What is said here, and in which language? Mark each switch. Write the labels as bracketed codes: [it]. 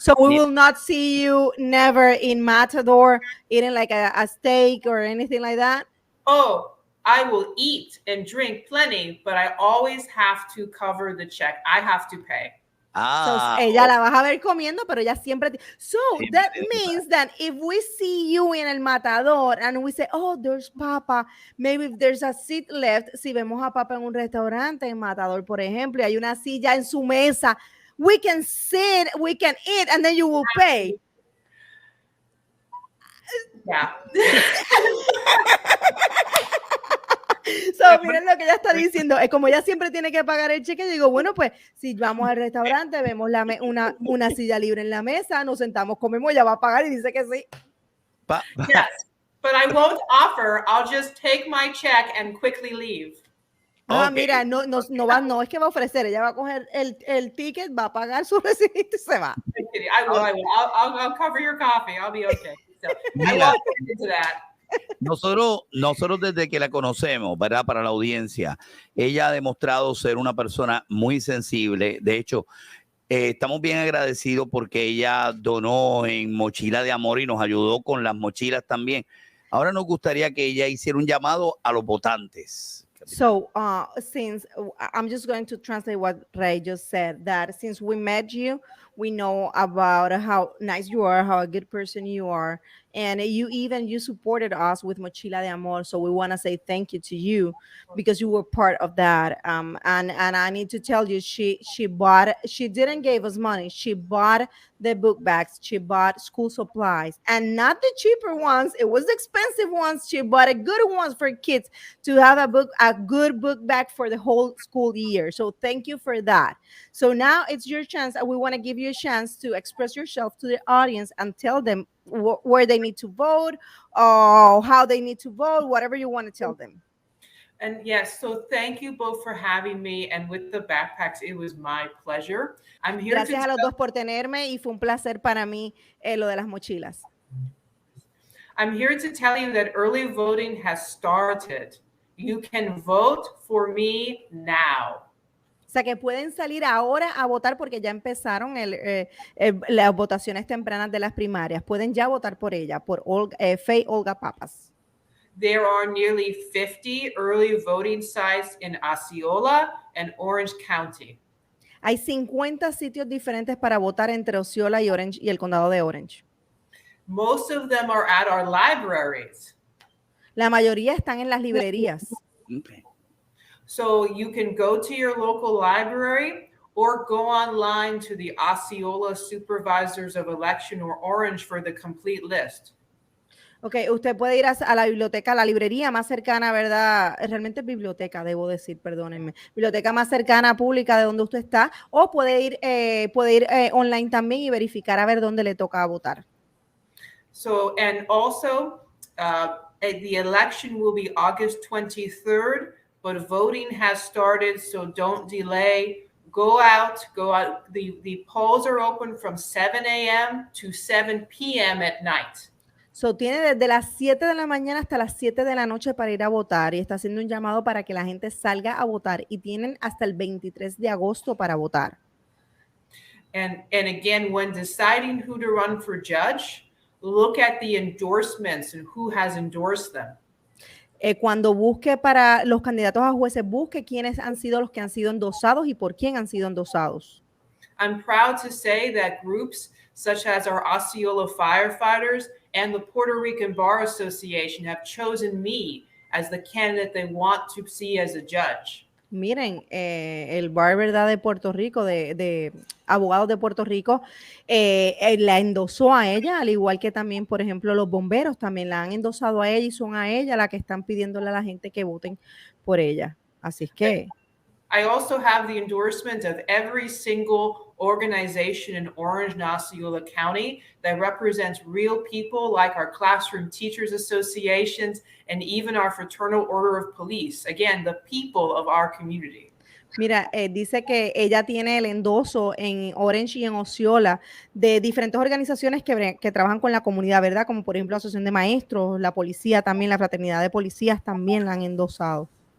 [en] So we will not see you never in Matador eating like a steak or anything like that. Oh, I will eat and drink plenty, but I always have to cover the check. I have to pay. [es] So ella la vas a ver comiendo, pero ella siempre. [en] So that means that if we see you in el Matador and we say, oh, there's Papa, maybe if there's a seat left, [es] si vemos a Papa en un restaurante en Matador, por ejemplo, y hay una silla en su mesa, [en] we can sit, we can eat, and then you will pay. Yeah. [es] So, miren lo que ella está diciendo. Es como ella siempre tiene que pagar el cheque. Digo, bueno, pues si vamos al restaurante, vemos una silla libre en la mesa, nos sentamos, comemos, ella va a pagar y dice que sí. [en] Yes, but I won't offer. I'll just take my check and quickly leave. [es] Mira, no es que va a ofrecer, ella va a coger el ticket, va a pagar su recibito y se va. [en] I will. I'll cover your coffee. I'll be okay. So, I won't get into that. [es] Nosotros desde que la conocemos, ¿verdad? Para la audiencia, ella ha demostrado ser una persona muy sensible. De hecho, estamos bien agradecidos porque ella donó en Mochila de Amor y nos ayudó con las mochilas también. Ahora nos gustaría que ella hiciera un llamado a los votantes. [en] So, since I'm just going to translate what Ray just said, that since we met you, we know about how nice you are, how a good person you are, and you supported us with Mochila de Amor. So we want to say thank you to you because you were part of that. And I need to tell you, she didn't give us money. She bought the book bags. She bought school supplies, and not the cheaper ones. It was the expensive ones. She bought a good ones for kids to have a good book bag for the whole school year. So thank you for that. So now it's your chance. We want to give you a chance to express yourself to the audience and tell them where they need to vote, or how they need to vote, whatever you want to tell them. And yes, so thank you both for having me. And with the backpacks, it was my pleasure. I'm here. [es] Gracias a los dos por tenerme y fue un placer para mí lo de las mochilas. [en] I'm here to tell you that early voting has started. You can vote for me now. [es] O sea, que pueden salir ahora a votar porque ya empezaron las votaciones tempranas de las primarias. Pueden ya votar por ella, por Olga Pappas. [en] There are nearly 50 early voting sites in Osceola and Orange County. [es] Hay 50 sitios diferentes para votar entre Osceola y Orange y el condado de Orange. [en] Most of them are at our libraries. [es] La mayoría están en las librerías. [en] Okay. So you can go to your local library or go online to the Osceola Supervisors of Election or Orange for the complete list. [es] Ok, usted puede ir a la biblioteca, a la librería más cercana, ¿verdad? Realmente es biblioteca, debo decir, perdónenme. Biblioteca más cercana pública de donde usted está, o puede ir online también y verificar a ver dónde le toca votar. [en] So, and also, the election will be August 23rd, but voting has started, so don't delay. Go out. The polls are open from 7 a.m. to 7 p.m. at night. [es] So, tiene desde las 7 de la mañana hasta las 7 de la noche para ir a votar y está haciendo un llamado para que la gente salga a votar y tienen hasta el 23 de agosto para votar. [en] And again, when deciding who to run for judge, look at the endorsements and who has endorsed them. [es] Cuando busque para los candidatos a jueces, busque quiénes han sido los que han sido endosados y por quién han sido endosados. [en] I'm proud to say that groups such as our Osceola firefighters and the Puerto Rican Bar Association have chosen me as the candidate they want to see as a judge. [es] Miren, el bar, ¿verdad?, de Puerto Rico, de abogados de Puerto Rico, la endosó a ella, al igual que también, por ejemplo, los bomberos también la han endosado a ella y son a ella la que están pidiéndole a la gente que voten por ella. Así es que... [en] I also have the endorsement of every single organization in Orange and Osceola County that represents real people like our classroom teachers associations and even our fraternal order of police. Again, the people of our community. [es] Mira, dice que ella tiene el endoso en Orange y en Osceola de diferentes organizaciones que trabajan con la comunidad, ¿verdad? Como por ejemplo la Asociación de Maestros, la policía también, la Fraternidad de Policías también la han endosado.